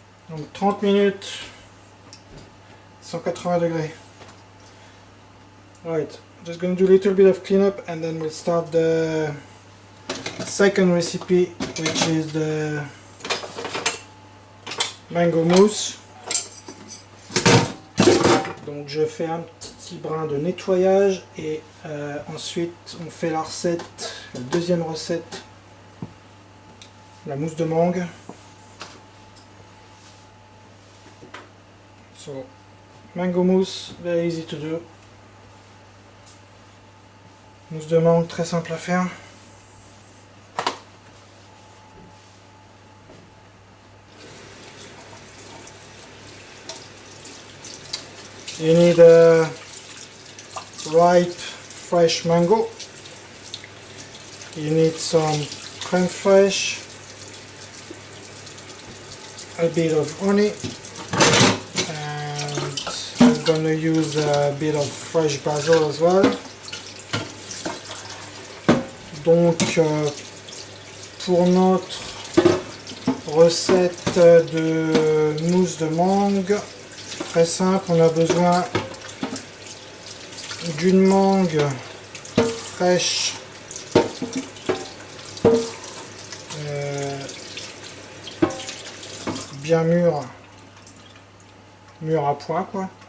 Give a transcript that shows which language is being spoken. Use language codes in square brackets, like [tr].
[fr] Donc 30 minutes 180 degrés. [en] Right, just going to do a little bit of cleanup and then we'll start the second recipe, which is the mango mousse. [fr] Donc je fais un petit brin de nettoyage et ensuite on fait la recette, la deuxième recette, la mousse de mangue. [en] So, mango mousse, very easy to do. [fr] Mousse de mangue, très simple à faire. [en] You need a ripe fresh mango. You need some crème fraîche, a bit of honey, and I'm gonna use a bit of fresh basil as well. [fr] Donc pour notre recette de mousse de mangue, très simple, on a besoin d'une mangue fraîche bien mûre, mûre à point quoi.